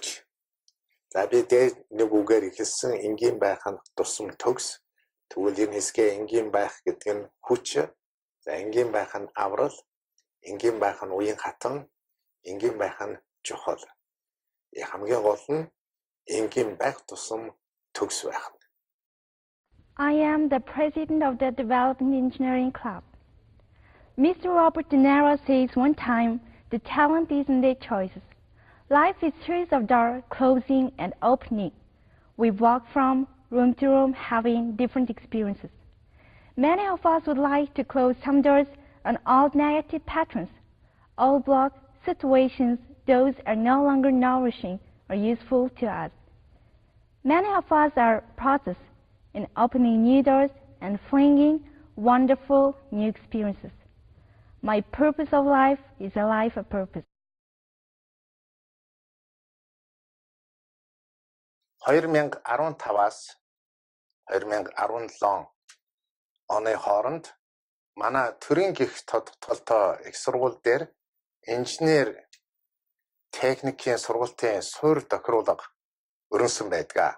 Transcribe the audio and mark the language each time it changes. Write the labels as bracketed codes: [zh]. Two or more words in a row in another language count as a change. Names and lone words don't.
[mn] За би дээр нэг үгээр ихэлсэн энгийн байх нь тусам төгс. Тэгвэл энэ хэсгээ энгийн байх гэдэг нь хүч. За энгийн байх нь аврал, энгийн байх нь уян хатан, энгийн байх нь чухал. Хамгийн гол нь энгийн байх тусам төгс байх. [en] I am the president of the Development Engineering Club. Mr. Robert De Niro says one time, the talent is in their choices. Life is a series of doors closing and opening. We walk from room to room having different experiences. Many of us would like to close some doors on all negative patterns. All block situations, those are no longer nourishing or useful to us. Many of us are process in opening new doors and flinging wonderful new experiences. My purpose of life is a life of purpose. [mn] 2015-аас 2017 оны хооронд манай төрийн гих тодтолтой их сургууль дээр инженер техникийн сургалтын суурь тохируулга өрнөсөн байдаг.